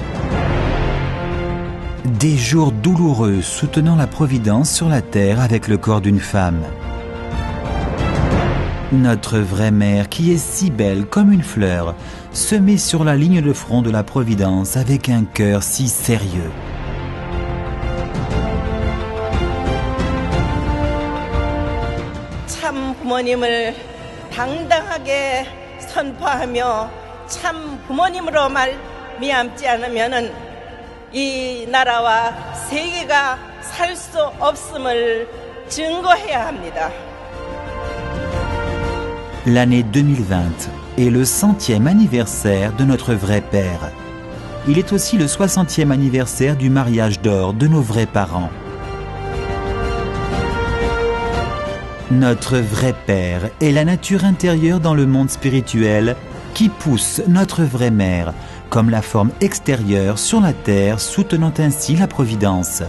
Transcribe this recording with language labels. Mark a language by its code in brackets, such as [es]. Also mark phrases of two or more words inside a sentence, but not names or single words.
[fr] Des jours douloureux soutenant la providence sur la terre avec le corps d'une femme. Notre vraie mère, qui est si belle comme une fleur, se met sur la ligne de front de la providence avec un cœur si sérieux. [ko] 참 부모님을 당당하게 선포하며 참 부모님으로 말미암지 않으면은 이 나라와 세계가 살 수 없음을 증거해야 합니다. [fr] L'année 2020 est le 100e anniversaire de notre vrai père. Il est aussi le 60e anniversaire du mariage d'or de nos vrais parents. Notre vrai père est la nature intérieure dans le monde spirituel qui pousse notre vraie mère comme la forme extérieure sur la terre, soutenant ainsi la providence.